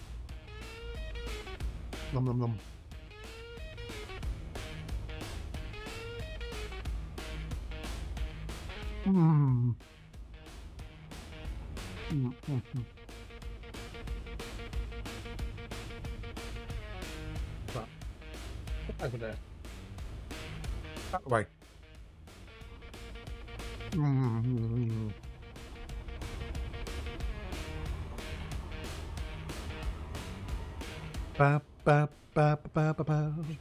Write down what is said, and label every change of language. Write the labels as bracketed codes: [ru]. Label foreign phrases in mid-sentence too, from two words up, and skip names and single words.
[en] Nom nom nom. Right. Over there. That way. Ba ba ba ba ba ba.